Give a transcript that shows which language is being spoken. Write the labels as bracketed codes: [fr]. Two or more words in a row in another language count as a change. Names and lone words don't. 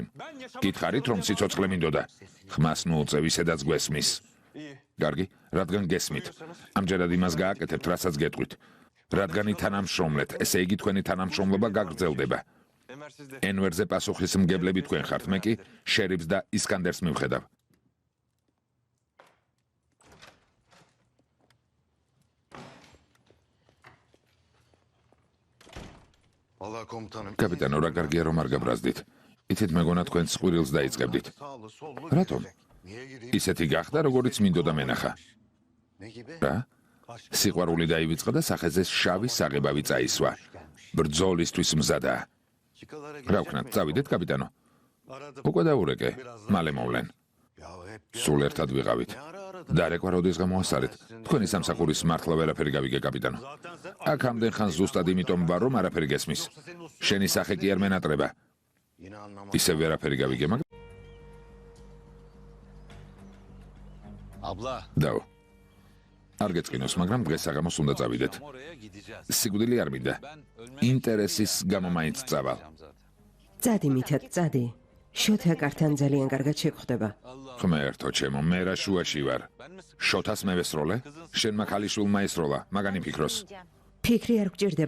[ka] გითხარით რომ სიცოცხლე მინდოდა. ხმას ნუუწევ ისედაც გვესმის. კარგი, რადგან გესმით. ამჯერად იმას გააკეთებთ, რასაც გეტყვით. რადგან ითანამშრომლეთ, ესე იგი თქვენი თანამშრომლობა გაგრძელდება. ენვერზე პასუხისმგებლები თქვენ ხართ, მე კი შერიფს და ისკანდერს მივხედავ. [tr] Allah komutanım. [ka] კაპიტანო, რა კარგია რომ არ გაბრაზდით. იცით მეგონა თქვენს ყვირილს დაიწყებდით. [tr] Sağlı sollu. [ka] რატომ? [tr] Niye gireyim? [ka] ისეთი გახდა, როგორიც მინდოდა მენახა. [tr] Ne gibi? [ka] რა? სიყვარული დაივიწყა და სახეზე შავი საღებავი წაისვა. ბრძოლისთვის მზადაა. [tr] Çıkalara [ka] რა ვქნათ, წავიდეთ, კაპიტანო. უკვე დაურეკე, მალე მოვლენ. [tr] Ya hep [ka] სულ ერთად ვიყავით. [tr] ne ara aradın? [ka] დარეკვა როდის გამოასარეთ? თქვენი სამსახურის მართლა ვერაფერი გავიგე, კაპიტანო. აქ ამდენ ხანს ზუსტად იმიტომ ვარ, რომ არაფერი გესმის. შენი სახე კი არ მენატრება. [tr] Yine anlamadım. [ka] ისე ვერაფერი გავიგე, მაგრამ [tr] Abla, [ka] დაო. არ გეწყინოს, მაგრამ დღეს საღამოს უნდა წავიდეთ. [tr] oraya gideceğiz. [ka] სიკვდილი არ მინდა. [tr] Ölmek [ka] ინტერესის გამო მაინც წავალ. [tr] zaten. [ka] წადი მითად, წადი. შოთა კართან ძალიან კარგად შეგხვდება. ღმერთო ჩემო, მე რა შუაში ვარ. შოთას მე ვესროლე? შენმა ქალიშვილმა ესროლა, მაგანი ფიქროს. ფიქრი არ გჭირდება.